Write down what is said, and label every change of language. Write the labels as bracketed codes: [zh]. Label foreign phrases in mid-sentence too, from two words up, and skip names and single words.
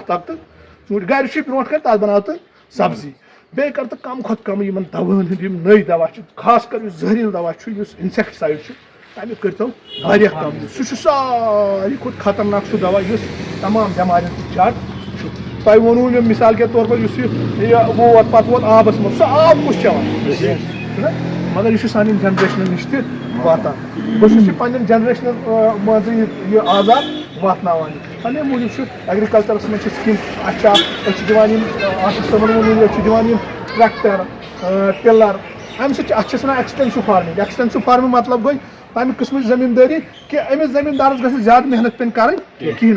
[ks] تَتھ لاگ تہٕ ژوٗنٛٹھۍ گرِ چھُے برونٛٹھ کَنۍ تَتھ بَناو تہٕ سبزی بیٚیہِ کر تہٕ کم کھۄتہٕ کم یِمن دواہن ہٕنٛدۍ یِم نٔے دوا چھِ خاص کر یُس زہریٖلہٕ دوا چھُ یُس اِنسیکٹِسایڈ چھُ تَمیُک کٔرۍتو واریاہ کم یوٗز سُہ چھُ ساروی کھۄتہٕ خطرناک سُہ دوا یُس تمام بٮ۪مارٮ۪ن ہُنٛد جڑ چھُ تۄہہِ ووٚنوُ مےٚ [ur] مِثال کے طور [ks] پر یُس یہِ ووت پتہٕ ووت آبس منٛز سُہ آب کُس چٮ۪وان چھُنہ مگر یہِ چھُ سانٮ۪ن جنریشنن نِش تہِ واتان بہٕ چھُس یہِ پنٕنٮ۪ن جنریشنن مان ژٕ یہِ آزاد واتناوان تَمے موٗجوٗب چھُ ایٚگرِکَلچرَس منٛز چھِ سِکیٖم اَسہِ چھِ أسۍ چھِ دِوان یِم آصف صٲبن ووٚنوُ أسۍ چھِ دِوان یِم [en] tractor tiller [ks] اَمہِ سۭتۍ چھِ اَتھ چھِ أسۍ وَنان [en] extensive farming [ks] مطلب گوٚو تمہِ قٕسمٕچ زٔمیٖندٲری کہِ أمِس زٔمیٖندارَس گژھِ زیادٕ محنت پیٚنۍ کَرٕنۍ کِہیٖنۍ.